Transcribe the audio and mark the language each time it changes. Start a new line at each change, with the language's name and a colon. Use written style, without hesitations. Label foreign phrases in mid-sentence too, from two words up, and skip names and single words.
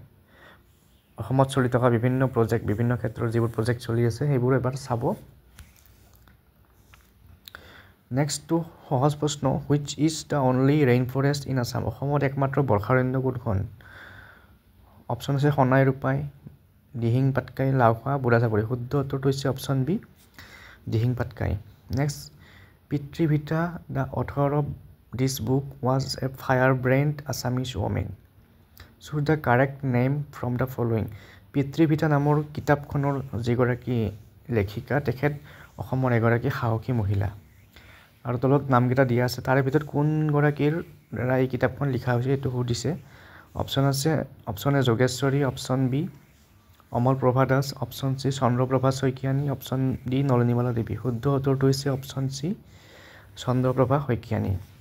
Assamese: অসমত চলি থকা বিভিন্ন প্ৰজেক্ট বিভিন্ন ক্ষেত্ৰৰ যিবোৰ প্ৰজেক্ট চলি আছে সেইবোৰ এবাৰ চাব
English: next to
Assamese: সহজ প্ৰশ্ন
English: which is the only rainforest in Assam
Assamese: অসমত একমাত্ৰ বৰ্ষাৰণ্য কোনখন অপচন আছে খনাই ৰূপাই দিহিং পাটকাই লাউখোৱা বুঢ়াজাবৰি শুদ্ধ উত্তৰটো হৈছে
English: option B
Assamese: দিহিং পাটকাই নেক্সট পিতৃভিতা
English: the author of this book was a firebrand Assamese woman choose the correct name from the following পিতৃভিতা নামৰ
Assamese: কিতাপখনৰ যিগৰাকী লেখিকা তেখেত অসমৰ এগৰাকী সাহসী মহিলা আৰু তলত নামকেইটা দিয়া আছে তাৰে ভিতৰত কোন গৰাকীৰ দ্বাৰা এই কিতাপখন লিখা হৈছে এটো সুধিছে অপচন আছে
English: option A
Assamese: যোগেশ্বৰী
English: option B
Assamese: অমল প্ৰভা দাস
English: option C
Assamese: চন্দ্ৰপ্ৰভা শইকীয়ানী
English: option D
Assamese: নলিনীমালা দেৱী শুদ্ধ উত্তৰটো হৈছে
English: option C
Assamese: চন্দ্ৰপ্ৰভা শইকীয়ানী